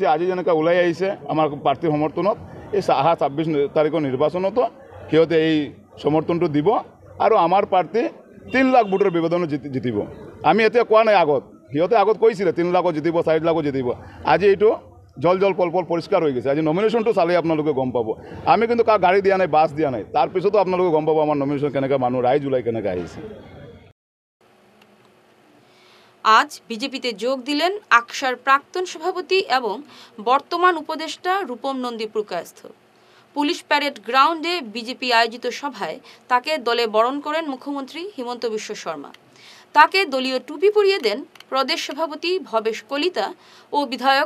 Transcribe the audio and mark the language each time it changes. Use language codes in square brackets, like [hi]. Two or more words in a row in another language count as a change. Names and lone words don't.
[as] আজি যেনেকৈ ওলাই আহিছে আমাৰ প্ৰাৰ্থীৰ সমৰ্থনত এই অহা 26 তাৰিখৰ নিৰ্বাচনতো সিহঁতে এই সমৰ্থনটো দিব আৰু আমাৰ প্ৰাৰ্থী 3 লাখ ভোটৰ ব্যৱধানত জিতিব আমি এতিয়া কোৱা নাই আগত সিহঁতে আগত কৈছিলে 3 লাখত জিতিব 4 লাখত জিতিব আজি এইটো জল পল পৰিষ্কাৰ হৈ গৈছে আজি নমিনেশ্যনটো চালে আপোনালোকে গম পাব আমি কিন্তু কাক গাড়ী দিয়া নাই বাছ দিয়া নাই তাৰপিছতো আপোনালোকে গম পাব আমাৰ নমিনেশ্যন কেনেকৈ মানুহ ৰাইজ ওলাই কেনেকৈ আহিছে [bn] আজ বিজেপিতে যোগ দিলেন আকসার প্রাক্তন সভাপতি এবং বর্তমান উপদেষ্টা রূপম নন্দী পুরকায়স্থ [en] police parade ground [bn] বিজেপি আয়োজিত সভায় তাকে দলে বরণ করেন মুখ্যমন্ত্রী হিমন্ত বিশ্ব শর্মা তাকে দলীয় টুপি পরিয়ে দেন প্রদেশ সভাপতি ভবেশ কলিতা ও বিধায়ক